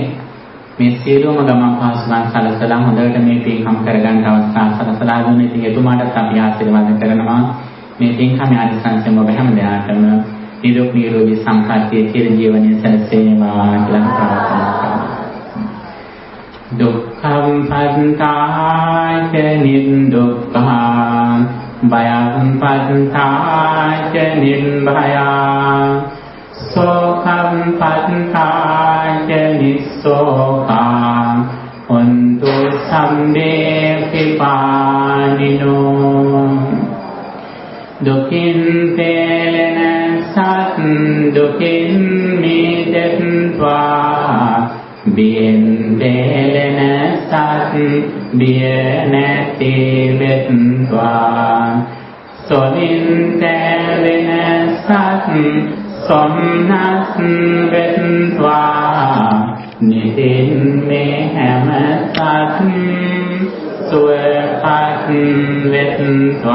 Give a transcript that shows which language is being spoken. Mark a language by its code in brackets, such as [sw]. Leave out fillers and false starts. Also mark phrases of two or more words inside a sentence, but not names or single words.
[si] මේ සියලුම ගමන් පහසුකම් සැලසලා හොඳට මේ පින්කම් කරගන්න අවස්ථාව සලසලා දුන්නේ. ඉතින් එතුමාටත් අපි ආශිර්වාද කරනවා. මේ පින්කම ආනිසංසම ඔබ හැම දෙනාටම නිරෝගී නිරෝගී සම්පන්නිය චිර ජීවනයේ සැලසේවා කියලා ප්‍රාර්ථනා කරනවා. [pi] දුක්ඛං පන්තාච නිදුක්ඛං භයං පන්තාච නිර්භයං සෝඛං පන්තාච නිස්සෝඛං හොන්තු සම්මේ [si] පිපානිනෝ දුකින් පෙළෙන සත් දුකින් මිදෙත්වා බියෙන් පෙළෙන සත් බිය නැති වෙත්වා සොමින් පෙළෙන සත් සොම්නස් වෙත්වා නිතින් මේ හැම සත් සුවපත් වෙත්වා.